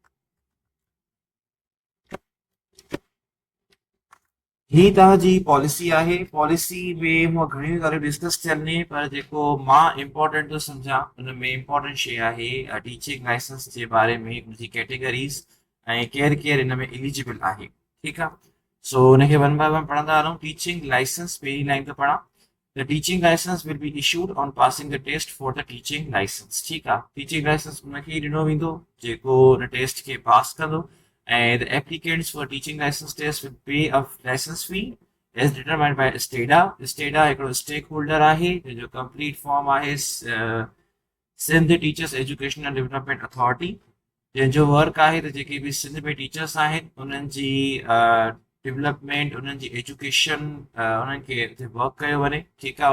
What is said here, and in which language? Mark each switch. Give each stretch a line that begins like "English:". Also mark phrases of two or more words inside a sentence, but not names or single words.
Sindhi: ही तव्हांजी पॉलिसी आहे। पॉलिसी में हूअं घणियूं ॻाल्हियूं डिस्कस थियनि आहिनि, पर जेको मां इम्पोर्टेंट थो सम्झां हुन में इम्पोर्टेंट शइ आहे
English: teaching license
Sindhi: जे बारे में, उनजी कैटेगरीज़ ऐं केरु केरु हिन में एलिजिबल आहे, ठीकु आहे। सो हुनखे
English: one by one
Sindhi: पढ़ंदा हलूं।
English: teaching license
Sindhi: पहिरीं लाइन ते पढ़ां।
English: The teaching license will be issued on passing the test for the teaching license,
Sindhi: ठीकु आहे।
English: teaching license
Sindhi: उनखे ई ॾिनो वेंदो जेको हुन टेस्ट खे पास कंदो।
English: And the applicants for teaching license test will pay a license fee as determined by STADA.
Sindhi: STADA हिकिड़ो
English: stake holder
Sindhi: आहे जंहिंजो
English: complete form
Sindhi: आहे सिंध टीचर्स एजुकेशनल डेवलपमेंट अथॉरिटी, जंहिंजो वर्क आहे त जेके बि सिंध में टीचर्स आहिनि उन्हनि जी डेवलपमेंट, उन्हनि जी एजुकेशन, उन्हनि खे हिते वर्क कयो वञे, ठीकु आहे।